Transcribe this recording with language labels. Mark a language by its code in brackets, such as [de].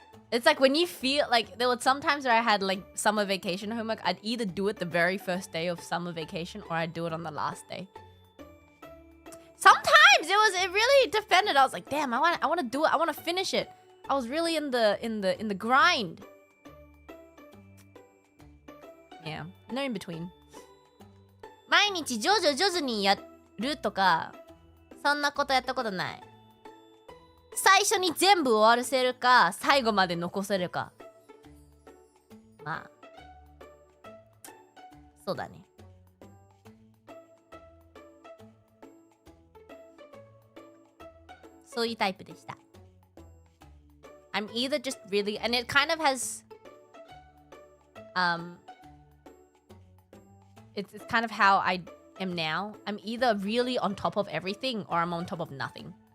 [en] It's like when you feel like there were some times where I had like summer vacation homework, I'd either do it the very first day of summer vacation or I'd do it on the last day. Sometimes it really depended. I was like, damn, I want to do it. I want to finish it. I was really in the grind. Yeah, no in between. [ja] 毎日徐々にやるとかそんなことやったことない。最初に全部終わらせるか最後まで残せるか。まあそうだね。そういうタイプでした。 [en] I'm either just really, and it kind of has, it's kind of how I am now. I'm either really on top of everything or I'm on top of nothing.